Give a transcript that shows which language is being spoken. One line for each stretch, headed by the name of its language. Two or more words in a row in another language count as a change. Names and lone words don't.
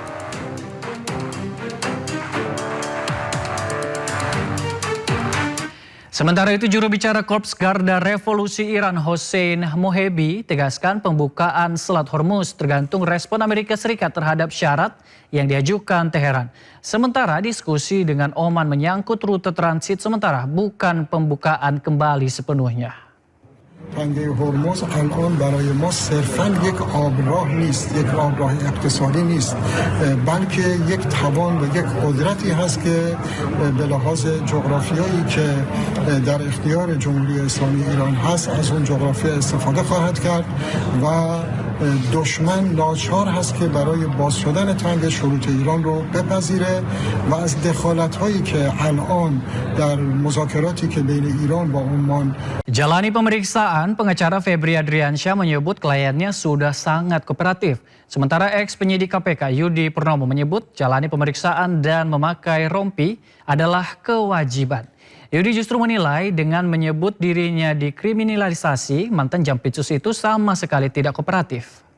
Indonesian: Sementara itu, juru bicara Korps Garda Revolusi Iran Hossein Mohebi tegaskan pembukaan Selat Hormuz tergantung respon Amerika Serikat terhadap syarat yang diajukan Teheran. Sementara diskusi dengan Oman menyangkut rute transit sementara, bukan pembukaan kembali sepenuhnya.
Persian: تنگه هرمز الان برای ما صرفاً یک آبراه نیست، یک آبراه اقتصادی نیست، بلکه یک توان و یک قدرتی هست که به لحاظ جغرافیایی که در اختیار جمهوری اسلامی ایران هست از اون جغرافیا استفاده خواهد کرد و دشمن ناچار هست که برای باز شدن تنگه شروط ایران رو بپذیره و از دخالت هایی که الان در مذاکراتی که بین ایران و عمان.
Indonesian: Jalani pemeriksaan, pengacara Febri Adriansyah menyebut kliennya sudah sangat kooperatif. Sementara ex-penyidik KPK Yudi Purnomo menyebut jalani pemeriksaan dan memakai rompi adalah kewajiban. Yudi justru menilai dengan menyebut dirinya dikriminalisasi, mantan Jampitsus itu sama sekali tidak kooperatif.